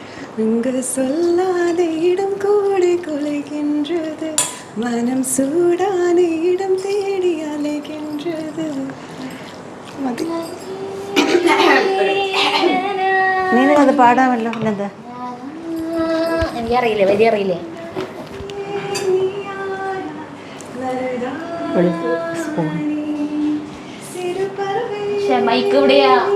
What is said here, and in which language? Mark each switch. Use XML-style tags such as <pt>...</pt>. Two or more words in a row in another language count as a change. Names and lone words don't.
<ta>இங்கு சொல்லாத இடம் கூட கொலைகின்றது மனம் சூடான இடம் தேடி அலைகின்றது</ta> <ml>നിനക്കത് പാടാമല്ലോ എന്താ എനിക്കറിയില്ലേ വരി അറിയില്ലേ പക്ഷെ മൈക്ക് ഇവിടെയാ</ml>